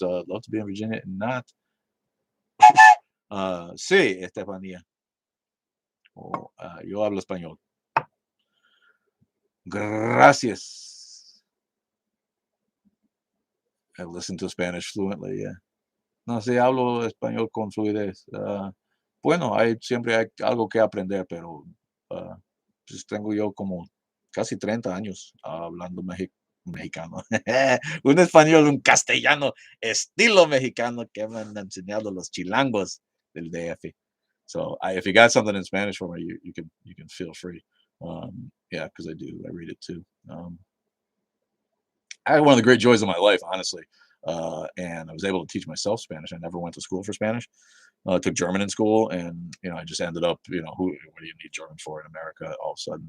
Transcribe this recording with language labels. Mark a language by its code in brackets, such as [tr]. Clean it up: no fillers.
[en] Love to be in Virginia and not. [es] Sí, Estefanía. Yo hablo español. Gracias. [en] I listen to Spanish fluently. Yeah. [es] No, sí, hablo español con fluidez. Bueno, siempre hay algo que aprender, pero pues tengo yo como casi 30 años hablando mexicano. Un español, un castellano, estilo mexicano que me han enseñado los chilangos del DF. [en] So if you got something in Spanish for me, you can feel free. Yeah, because I do. I read it too. I had one of the great joys of my life, honestly. And I was able to teach myself Spanish. I never went to school for Spanish. I took German in school, and I just ended up, what do you need German for in America all of a sudden?